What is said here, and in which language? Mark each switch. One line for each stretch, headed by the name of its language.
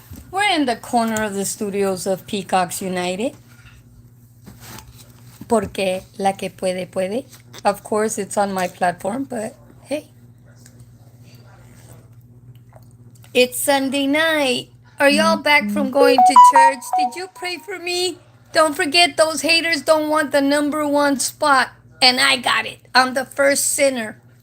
English: We're in the corner of the studios of Peacocks United.
Spanish: Porque la que puede, puede.
English: Of course, it's on my platform, but hey. It's Sunday night. Are y'all back from going to church? Did you pray for me? Don't forget, those haters don't want the number one spot. And I got it. I'm the first sinner.